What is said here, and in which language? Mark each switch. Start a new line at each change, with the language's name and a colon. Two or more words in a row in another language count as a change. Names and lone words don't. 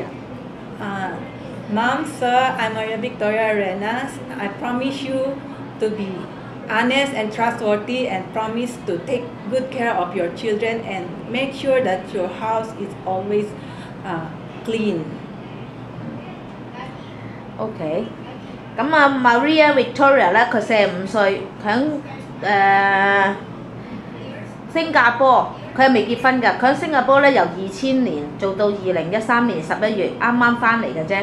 English: Mom, sir, I'm Maria Victoria Arenas. I promise you to be honest and trustworthy, and promise to take good care of your children and make sure that your house is always clean.
Cantonese: OK，咁Maria Victoria 咧，佢45歲，響新加坡，佢係未結婚㗎。佢喺新加坡咧，由2000年做到2013年11月，啱啱翻嚟嘅啫。